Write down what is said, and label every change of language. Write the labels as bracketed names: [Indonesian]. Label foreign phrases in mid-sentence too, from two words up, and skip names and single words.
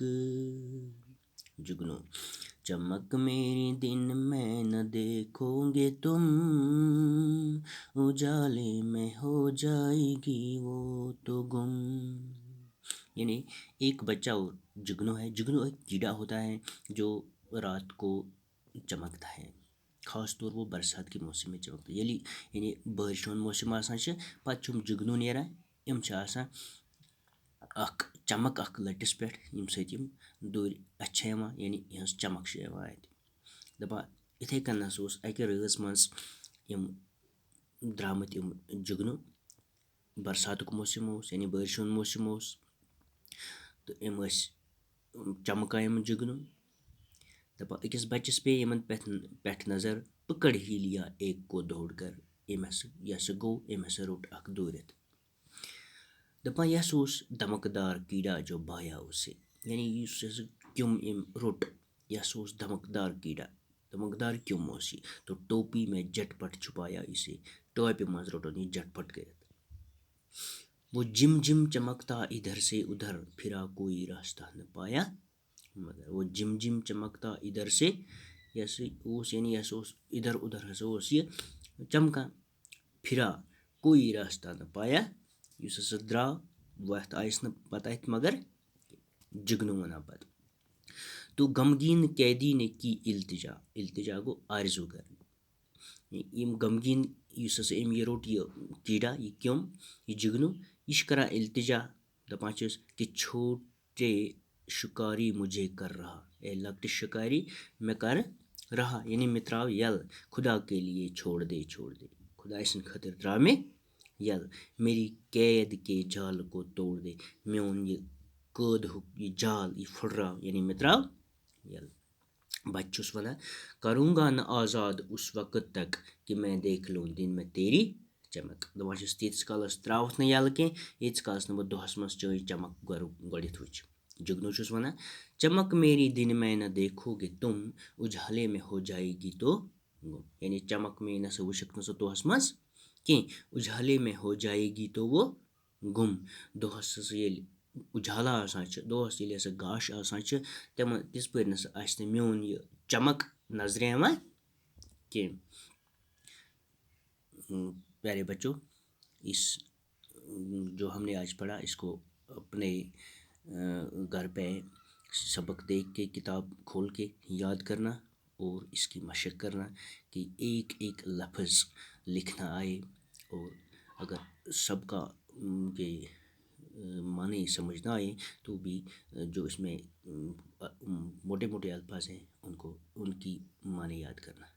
[Urdu] جگنو: چمک میری دن میں نہ دیکھو گے تم، اجالے میں ہو جائے گی وہ تو گم۔ یعنی ایک بچہ اور جگنو ہے۔ جگنو ایک کیڑا ہوتا ہے جو رات کو چمکتا ہے، خاص طور وہ برسات کے موسم میں چمکتا ہے۔ [Kashmiri] یعنی بارش ہُنٛد موسم آسان چھُ، پتہٕ چھُم جگنو نیران، یِم چھِ آسان اکھ چمک اکھ لٔٹِس پٮ۪ٹھ، ییٚمہِ سۭتۍ یِم دوٗرِ اَتھِ چھےٚ یِوان، یعنی یِہٕنٛز چمک چھِ یِوان اَتہِ۔ دَپان یِتھَے کٔنۍ ہسا اوس اَکہِ رٲژ منٛز یِم درٛامٕتۍ یِم جگنو، برساتُک موسم اوس، یعنی بٲرِش ہُنٛد موسم اوس، تہٕ یِم ٲسۍ چمکان یِم جگنو۔ دَپان أکِس بَچَس پیٚیہِ یِمن پٮ۪ٹھ نظر، [Urdu] پکڑ ہی لیا ایک کو دوڑ کر۔ [Kashmiri] یہِ ہسا گوٚو، أمۍ ہسا روٚٹ اکھ دوٗرِتھ۔ دَپان یہِ ہسا اوس [Urdu] دمکدار کیڑا جو بھایا اسے، [Kashmiri] یعنی یُس ہسا کیوٚم أمۍ روٚٹ، یہِ ہسا اوس [Urdu] دمکدار کیڑا، [Kashmiri] دمکدار کیوٚم اوس یہِ۔ [Urdu] تو ٹوپی میں جھٹ پٹ چھپایا اسے، [Kashmiri] ٹوپہِ منٛز روٚٹُن یہِ جھٹ پٹ کٔرِتھ۔ [Urdu] وہ جم جم چمکتا ادھر سے ادھر، پھرا کوئی راستہ نہ پایا مگر۔ وہ جم جم چمکتا ادھر سے، [Kashmiri] یہِ ہسا اوس، یعنی یہِ ہسا اوس [Urdu] ادھر ادھر [Kashmiri] ہسا اوس یہِ چمکان۔ [Urdu] پھرا کوئی راستہ نہ پایا، [Kashmiri] یُس ہسا درٛاو، وَتھ آیَس نہٕ پتہٕ اَتھِ مگر جگنو وَنان پتہٕ۔ [Urdu] تو غمگیٖن قیدی نے کی التجا، [Kashmiri] التجا گوٚو آرزوٗ کرٕنۍ۔ یِم غمگیٖن یُس ہسا أمۍ یہِ روٚٹ یہِ کیڑا، یہِ کیوٚم، یہِ جگنو، یہِ چھُ کران التجا، دپان چھِس [Urdu] کہ چھوٹے شکاری مجھے کر رہا، [Kashmiri] اے لۄکٹہِ شکاری مےٚ کر رہا، یعنی مےٚ ترٛاو یَلہٕ، [Urdu] خدا کے لیے چھوڑ دے، [Kashmiri] خداے سٕنٛدِ خٲطرٕ ترٛاو مےٚ یَلہٕ، [Urdu] میری قید کے جال کو توڑ دے، [Kashmiri] میون یہِ قٲدہُک یہِ جال یہِ پھٕٹراو، یعنی مےٚ ترٛاو یَلہٕ۔ بچہٕ چھُس وَنان [Urdu] کروں گا نہ آزاد اس وقت تک، کہ میں دیکھ لوں دن میں تیری چمک۔ [Kashmiri] دپان چھِس تیٖتِس کالس ترٛاوُتھ نہٕ یَلہٕ کینٛہہ، ییٖتِس کالس نہٕ بہٕ دۄہس منٛز چٲنۍ چمک گۄڈٕنٮ۪تھ وٕچھِ۔ جگنو چھُس وَنان [Urdu] چمک میری دن میں نہ دیکھو گے تم، اجالے میں ہو جائے گی تو گم، [Kashmiri] یعنی چمک میٲنۍ نسا وٕچھکھ نہٕ ژٕ دۄہس منٛز کینٛہہ، [Urdu] اجالے میں ہو جائے گی تو وہ گم۔ [Kashmiri] دۄہس ہسا ییٚلہِ اُجالا آسان چھِ، دۄہس ییٚلہِ ہسا گاش آسان چھِ، تِمن تِژھ پٲرۍ نسا آسہِ نہٕ میون یہِ چمک نظرِ یِوان کینٛہہ۔ [Urdu] پیارے بچوں، اس جو ہم نے آج پڑھا، اس کو اپنے گھر پہ سبق دیکھ کے، کتاب کھول کے یاد کرنا اور اس کی مشق کرنا، کہ ایک ایک لفظ لکھنا آئے، اور اگر سب کا یہ معنی سمجھ نہ آئے تو بھی جو اس میں موٹے موٹے الفاظ ہیں ان کی معنی یاد کرنا۔